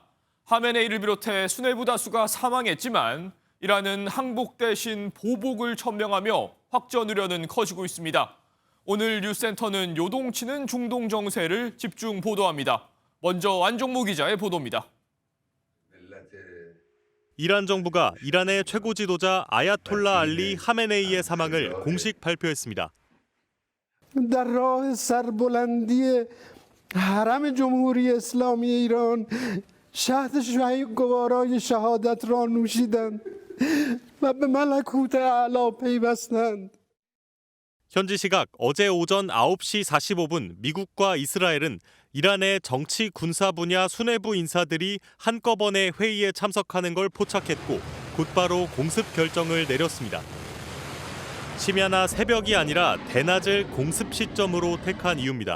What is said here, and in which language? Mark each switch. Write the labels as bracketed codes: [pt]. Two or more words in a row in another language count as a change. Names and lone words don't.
[ko] 하메네이를 비롯해 수뇌부 다수가 사망했지만 이란은 항복 대신 보복을 천명하며 확전 우려는 커지고 있습니다. 오늘 뉴스센터는 요동치는 중동 정세를 집중 보도합니다. 먼저 안종모 기자의 보도입니다. 이란 정부가 이란의 최고 지도자 아야톨라 알리 하메네이의 사망을 공식 발표했습니다. [fa] در راه سربلندی حرم جمهوری اسلامی ایران شهد گوارای شهادت را نوشیدند و به ملکوت اعلی پیوستند. [ko] 현지 시각 어제 오전 9시 45분 미국과 이스라엘은 이란의 정치 군사 분야 수뇌부 인사들이 한꺼번에 회의에 참석하는 걸 포착했고 곧바로 공습 결정을 내렸습니다. 심야나 새벽이 아니라 대낮을 공습 시점으로 택한 이유입니다.